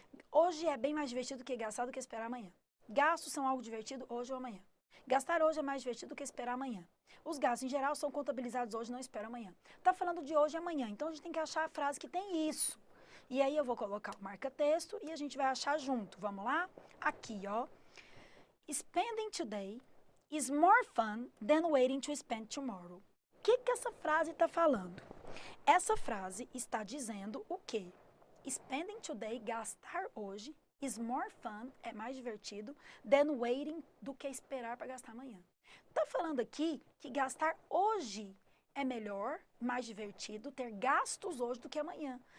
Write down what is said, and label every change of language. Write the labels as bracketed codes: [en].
[pt] Hoje é bem mais divertido que gastar do que esperar amanhã. Gastos são algo divertido hoje ou amanhã. Gastar hoje é mais divertido do que esperar amanhã. Os gastos, em geral, são contabilizados hoje, não esperam amanhã. Está falando de hoje e amanhã, então a gente tem que achar a frase que tem isso. E aí eu vou colocar o marca-texto e a gente vai achar junto. Vamos lá? Aqui, ó. [en] Spending today is more fun than waiting to spend tomorrow. [pt] O que essa frase está falando? Essa frase está dizendo o quê? [en] Spending today, [pt] gastar hoje, [en] is more fun, [pt] é mais divertido, [en] than waiting, [pt] do que esperar para gastar amanhã. Está falando aqui que gastar hoje é melhor, mais divertido, ter gastos hoje do que amanhã.